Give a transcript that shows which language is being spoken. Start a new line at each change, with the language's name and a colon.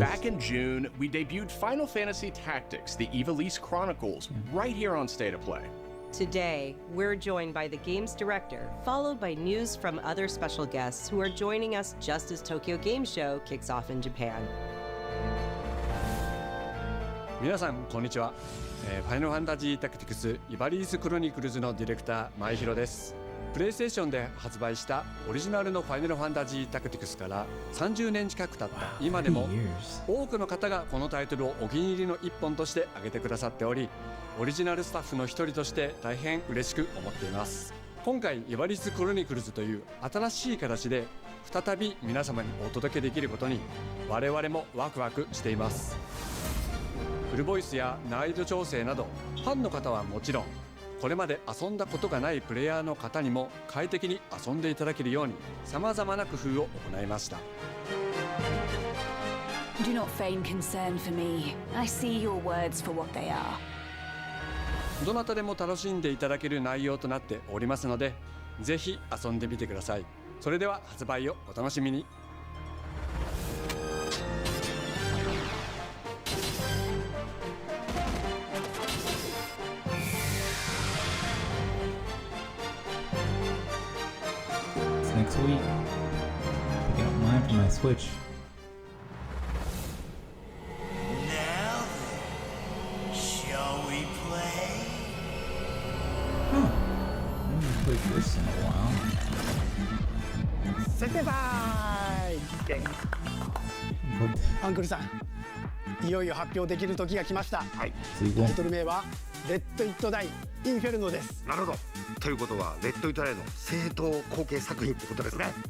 English: Back in June, we debuted Final Fantasy Tactics: The Ivalice Chronicles right here on State of Play. Today, we're joined by the game's director, followed by news from other special guests who are joining us just as Tokyo Game Show kicks off in Japan.
Japanese: 皆さんこんにちは、ファイナルファンタジータクティクスイバリースクロニクルズのディレクター前広です。プレイステーションで発売したオリジナルのファイナルファンタジータクティクスから30年近く経った今でも多くの方がこのタイトルをお気に入りの一本として挙げてくださっており、オリジナルスタッフの一人として大変嬉しく思っています。今回イバリースクロニクルズという新しい形で再び皆様にお届けできることに我々もワクワクしています。フルボイスや難易度調整などファンの方はもちろん、これまで遊んだことがないプレイヤーの方にも快適に遊んでいただけるように様々な工夫を行いました。
English: Do not feign concern for me. I see your words for what they are.
Japanese: どなたでも楽しんでいただける内容となっておりますので、ぜひ遊んでみてください。それでは発売をお楽しみに。
English: Next week, picking up mine for my Switch. Now then, shall we play? Huh. I haven't played this in a while.
Japanese: セテバーイアンクルさん、いよいよ発表できる時が来ました。はい。タイトル名はレッド・イット・ダイ・インフェルノです。なるほど。ということはレッド・イット・ダイの正当後継作品ってことですね。